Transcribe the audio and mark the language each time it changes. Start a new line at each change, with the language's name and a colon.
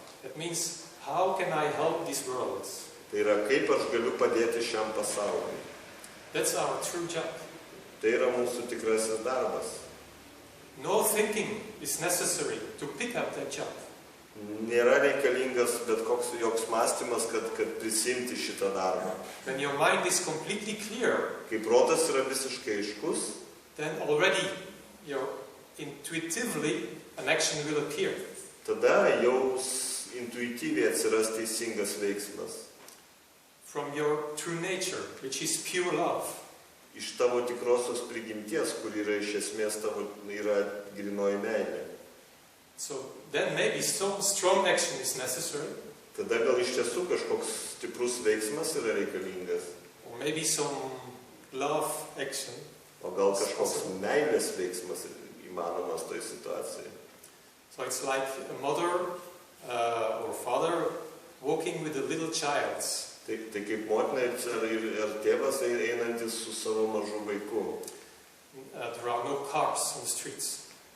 English: That means, how can I help this world?
Lithuanian: Tai yra, kaip aš galiu padėti šiam pasauliui.
English: That's our true job.
Lithuanian: Tai yra mūsų tikrasis darbas.
English: No thinking is necessary to pick up that job.
Lithuanian: Nėra reikalingas bet joks mąstymas, kad prisimti šitą darbą.
English: When your mind is completely clear,
Lithuanian: Kai protas yra visiškai aiškus,
English: then already intuitively an action will appear.
Lithuanian: tada jau intuityviai atsiras teisingas veiksmas.
English: From your true nature, which is pure love.
Lithuanian: Iš tavo tikrosios prigimties, kur yra iš esmės tavo yra grynoji meilė.
English: So then maybe some strong action is necessary,
Lithuanian: Tada gal iš tiesų kažkoks stiprus veiksmas yra reikalingas,
English: or maybe some love action.
Lithuanian: o gal kažkoks meilės veiksmas įmanomas toj situacijai.
English: So it's like a mother or father walking with a little child.
Lithuanian: Tai kaip motina ir tėvas einantis su savo mažu vaiku.
English: There are no cars on the streets.